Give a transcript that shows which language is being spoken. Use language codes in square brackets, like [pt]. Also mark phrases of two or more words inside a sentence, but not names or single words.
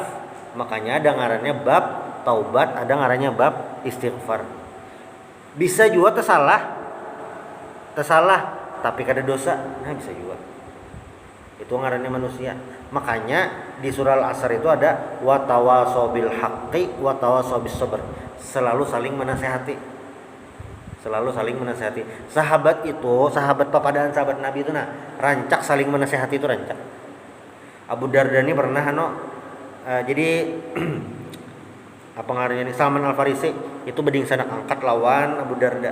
[bjn] Makanya ada ngarannya bab taubat, ada ngarannya bab istighfar. Bisa juga tersalah tapi kada dosa. Nah bisa juga. Itu ngarannya manusia. Makanya di surah Al-Asr itu ada [ar] wa tawasau bil haqqi wa tawasau bis sabr. [bjn] Selalu saling menasehati. Sahabat papadaan sahabat Nabi itu rancak saling menasehati itu rancak. Abu Darda ini pernah jadi apa ngarannya ini Salman Al-Farisi itu beding sanak angkat lawan Abu Darda.